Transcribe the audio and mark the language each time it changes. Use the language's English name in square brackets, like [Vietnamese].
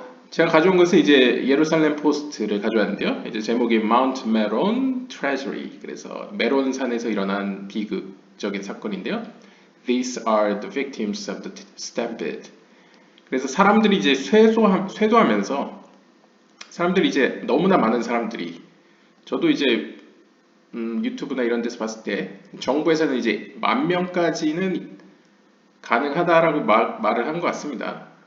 [Korean] 제가 가져온 것은 이제 예루살렘 포스트를 가져왔는데요. 이제 제목이 [English] Mount Meron Tragedy. [Korean] 그래서 메론산에서 일어난 비극적인 사건인데요. [English] These are the victims of the stampede. [Korean] 그래서 사람들이 이제 쇄도하면서 사람들이 이제 너무나 많은 사람들이 저도 이제 유튜브나 이런 데서 봤을 때 정부에서는 이제 10,000명까지는 가능하다라고 말을 한 것 같습니다.